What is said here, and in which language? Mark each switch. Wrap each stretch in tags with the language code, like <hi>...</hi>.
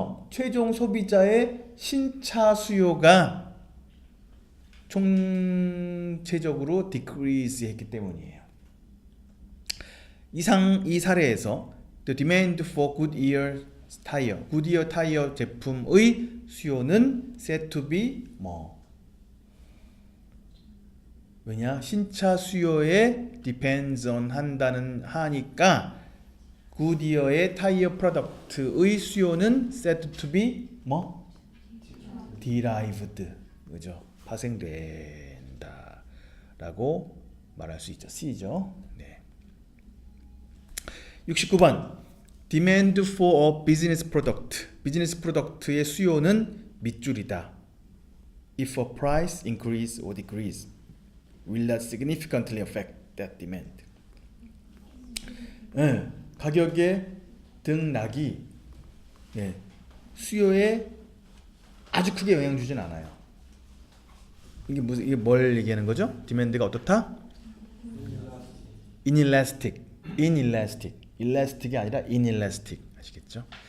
<ko>최종 소비자의 신차 수요가 총체적으로 decrease 했기 때문이에요. 이 사례에서</ko> <en>the demand for Goodyear</en> <ko>타이어 제품의 수요는</ko> <en>said to be</en> <ko>왜냐? 신차 수요에</ko> <en>depends on</en> <ko>하니까 굿이어의 타이어 프로덕트의 수요는</ko> <en>said to be derived,</en> <ko>그죠? 파생된다 라고 말할 수 있죠. C죠. 네.</ko> <en>69번 demand for a business product.</en> <ko>비즈니스 프로덕트의 수요는 밑줄이다.</ko> <en>If a price increase or decrease will not significantly affect that demand.</en> <ko>가격의 등락이 수요에 아주 크게 영향 주진 않아요. 이게 뭘 얘기하는 거죠? 디맨드가 어떻다? inelastic, elastic이 아니라 inelastic 아시겠죠?</ko>